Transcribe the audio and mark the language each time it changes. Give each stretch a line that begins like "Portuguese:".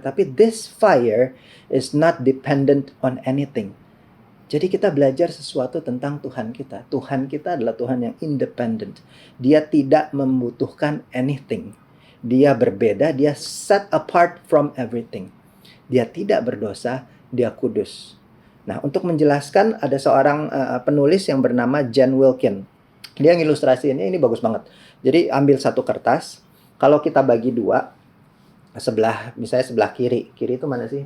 English: Tapi this fire is not dependent on anything.
Indonesian: Jadi kita belajar sesuatu tentang Tuhan kita. Tuhan kita adalah Tuhan yang independent. Dia tidak membutuhkan anything. Dia berbeda, dia
English: set apart from everything.
Indonesian: Dia tidak berdosa, dia kudus. Nah, untuk menjelaskan ada seorang penulis yang bernama Jen Wilkin. Dia ngilustrasiinnya ini bagus banget. Jadi ambil satu kertas, kalau kita bagi dua, misalnya sebelah kiri. Kiri itu mana sih?